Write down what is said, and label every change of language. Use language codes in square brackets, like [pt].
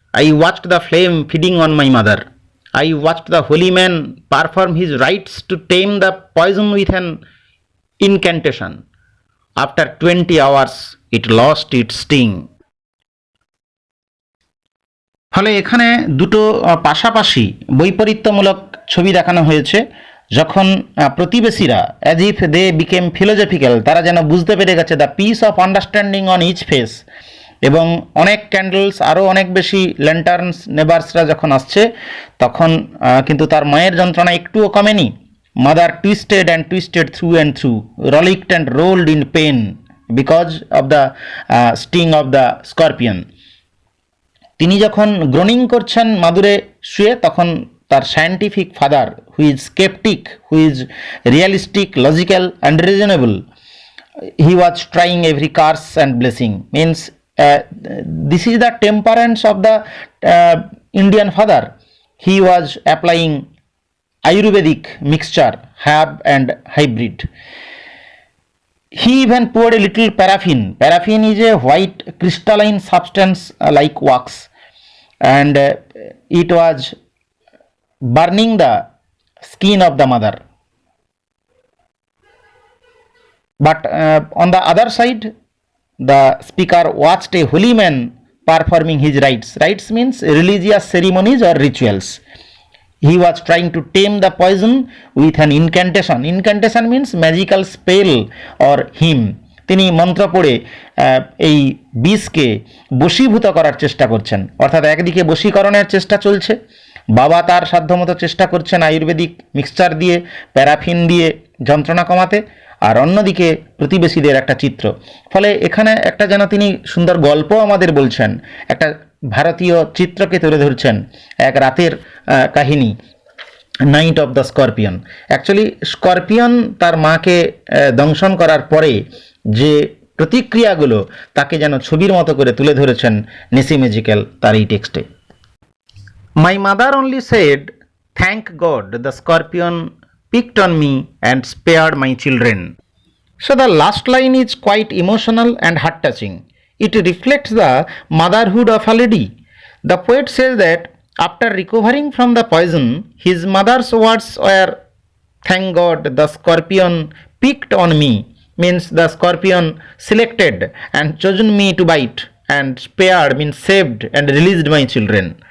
[en] I watched the flame feeding on my mother. I watched the holy man perform his rites to tame the poison with an incantation. After 20 hours, it lost its sting. [bn] ফলে এখানে দুটো পাশাপাশি বৈপরীত্যমূলক ছবি দেখানো হয়েছে। যখন প্রতিবেশীরা, [en] as if they became philosophical, [bn] তারা যেন বুঝতে পেরে গেছে [en] the peace of understanding on each face, [bn] এবং অনেক ক্যান্ডেলস আরও অনেক বেশি ল্যান্টার্নস নেবার্সরা যখন আসছে তখন কিন্তু তার মায়ের যন্ত্রণা একটুও কমেনি। [en] Mother twisted and twisted through and through, rollicked and rolled in pain because of the sting of the scorpion. [bn] তিনি যখন গ্রোনিং করছেন মাদুরে শুয়ে, তখন তার [en] Scientific father, who is sceptic, who is realistic, logical and reasonable, he was trying every curse and blessing. Means this is the temperance of the Indian father. He was applying Ayurvedic mixture, herb and hybrid. He even poured a little paraffin. Paraffin is a white crystalline substance like wax, and it was burning the skin of the mother. But on the other side, the speaker watched a holy man performing his rites. Rites means religious ceremonies or rituals. He was trying to tame the poison with an incantation. Incantation means magical spell or hymn. [bn] তিনি মন্ত্র পড়ে এই বিষকে বশীভূত করার চেষ্টা করছেন। অর্থাৎ একদিকে বশীকরণের চেষ্টা চলছে, বাবা তার সাধ্যমতো চেষ্টা করছেন আয়ুর্বেদিক মিক্সচার দিয়ে, প্যারাফিন দিয়ে যন্ত্রণা কমাতে, আর অন্যদিকে প্রতিবেশীদের একটা চিত্র। ফলে এখানে একটা যেন তিনি সুন্দর গল্প আমাদের বলছেন, একটা ভারতীয় চিত্রকে তুলে ধরছেন, এক রাতের কাহিনী, night of the scorpion. Actually scorpion তার মাকে দংশন করার পরে যে প্রতিক্রিয়াগুলো তাকে যেন ছবির মতো করে তুলে ধরেছেন নিসি ম্যাজিক্যাল তার এই টেক্সটে। [en] My mother only said, thank God the scorpion picked on me and spared my children. So the last line is quite emotional and heart-touching. It reflects the motherhood of a lady. The poet says that after recovering from the poison, his mother's words were, "Thank God the scorpion picked on me," means the scorpion selected and chosen me to bite, and spared means saved and released my children.